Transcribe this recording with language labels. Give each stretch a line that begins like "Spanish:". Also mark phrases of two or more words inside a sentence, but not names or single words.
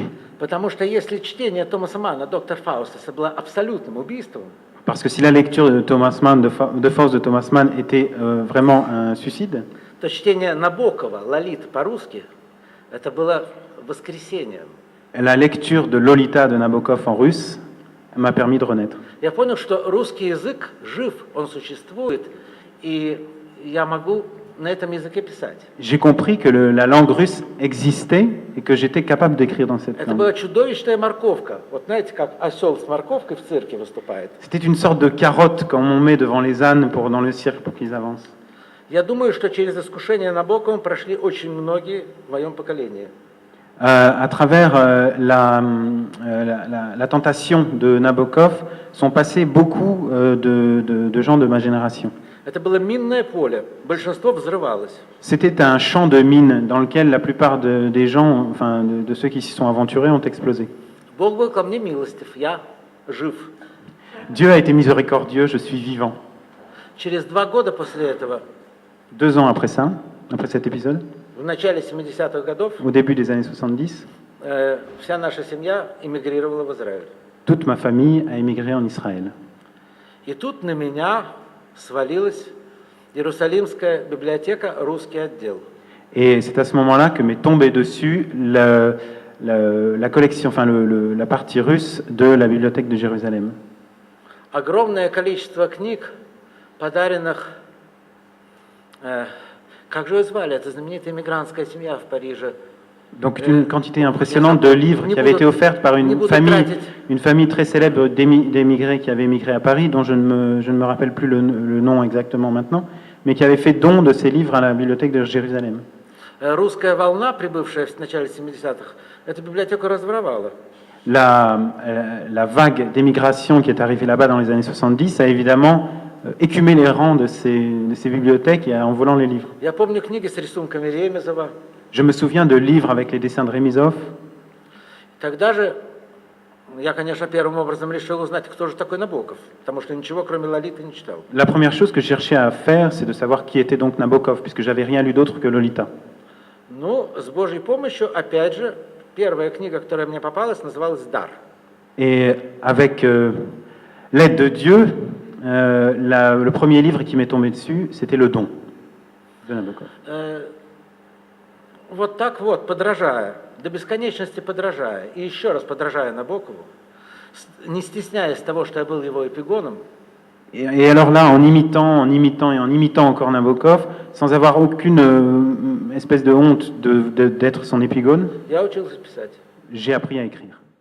Russian: Потому что если чтение Томаса Манна, доктор Фаустаса, было абсолютным убийством,
French: Parce que si la lecture de Thomas Mann, de Faust de Thomas Mann était vraiment un suicide,
Russian: то чтение Набокова, Лолиты по-русски, это было воскресением.
French: la lecture de Lolita de Nabokov en russe m'a permis de renaître.
Russian: Я понял, что русский язык жив, он существует, и я могу на этом языке писать.
French: J'ai compris que la langue russe existait et que j'étais capable d'écrire dans cette
Russian: Это
French: langue.
Russian: была чудовищная морковка. Вот знаете, как осел с морковкой в цирке выступает.
French: C'était une sorte de carotte qu'on met devant les ânes dans le cirque pour qu'ils avancent.
Russian: Я думаю, что через искушение Набоковым прошли очень многие в моем поколении.
French: À travers la tentation de Nabokov sont passés beaucoup de gens de ma génération.
Russian: Это было минное поле. Большинство взрывалось.
French: C'était un champ de mines dans lequel la plupart des gens, enfin de ceux qui s'y sont aventurés, ont explosé.
Russian: Бог был ко мне милостив. Я жив.
French: Dieu a été miséricordieux, je suis vivant.
Russian: Через 2 года после этого,
French: 2 ans après ça, après cet épisode,
Russian: в начале 70-х годов,
French: au début des années 70,
Russian: вся наша семья эмигрировала в Израиль.
French: toute ma famille a émigré en Israël.
Russian: И тут на меня свалилась Иерусалимская библиотека, русский отдел.
French: Et c'est à ce moment-là que m'est tombé dessus la collection, enfin la partie russe de la bibliothèque de Jérusalem.
Russian: Огромное количество книг, подаренных, как же ее звали, это знаменитая иммигрантская семья в Париже.
French: Donc une quantité impressionnante de livres qui avaient été offerts par une famille très célèbre d'émigrés qui avait émigré à Paris, dont je ne me rappelle plus le nom exactement maintenant, mais qui avait fait don de ces livres à la bibliothèque de Jérusalem.
Russian: Русская волна, прибывшая в начале 70-х, эту библиотеку разворовала.
French: La vague d'émigration qui est arrivée là-bas dans les années 70 a évidemment écumé les rangs de ces bibliothèques en volant les livres.
Russian: Я помню книги с рисунками Ремезова.
French: Je me souviens de livres avec les dessins de Remizov.
Russian: Тогда же я, конечно, первым образом решил узнать, кто же такой Набоков, потому что ничего, кроме Лолиты, не читал.
French: La première chose que je cherchais à faire, c'est de savoir qui était donc Nabokov, puisque j'avais rien lu d'autre que Lolita.
Russian: Ну, с Божьей помощью, опять же, первая книга, которая мне попалась, называлась «Дар».
French: Et avec l'aide de Dieu, le premier livre qui m'est tombé dessus, c'était Le Don de Nabokov.
Russian: Вот так вот, подражая, до бесконечности подражая, и еще раз подражая Набокову, не стесняясь того, что я был его эпигоном.
French: Et alors là, en imitant encore Nabokov, sans avoir aucune espèce de honte d'être son épigone,
Russian: Я учился писать.
French: j'ai appris à écrire.